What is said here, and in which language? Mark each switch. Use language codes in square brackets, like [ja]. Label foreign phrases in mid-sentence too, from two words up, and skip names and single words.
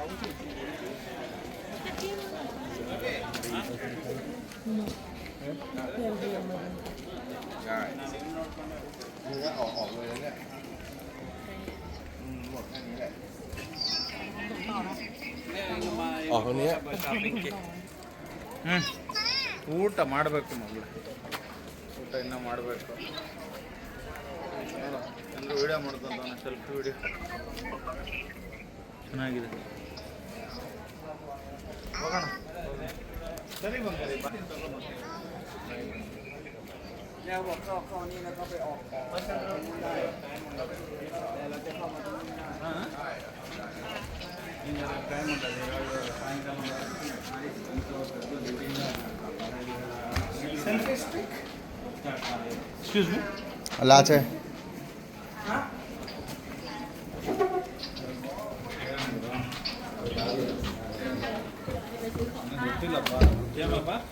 [th] ใช่ดูว่าออกเลยเนี่ยหมดแค่นี้แหละ ออกตรงนี้ [kn] ಊಟ ಮಾಡಬೇಕು ಮಗಳು ಊಟ ಇನ್ನೂ ಮಾಡಬೇಕು ಎಲ್ಲರೂ ವಿಡಿಯೋ ಮಾಡ್ಕೊಂತಾನೆ [en] selfie video [kn] ಚೆನ್ನಾಗಿದೆ ಹೋಗೋಣ ಸರಿ ಬಂಗಾರಿ [th] เนี่ยบอกเข้านี่แล้วก็ไปออกได้แต่เราจะเข้ามาตรงนี้ได้ [kn] ಟೈಮ್ ఉంటుంది ಸಾಯಂಕಾಲ [en] excuse me [kn] ಅಲ್ಲ ಆಚೆ ಗೊತ್ತಿಲ್ಲಪ್ಪ ಏನಪ್ಪ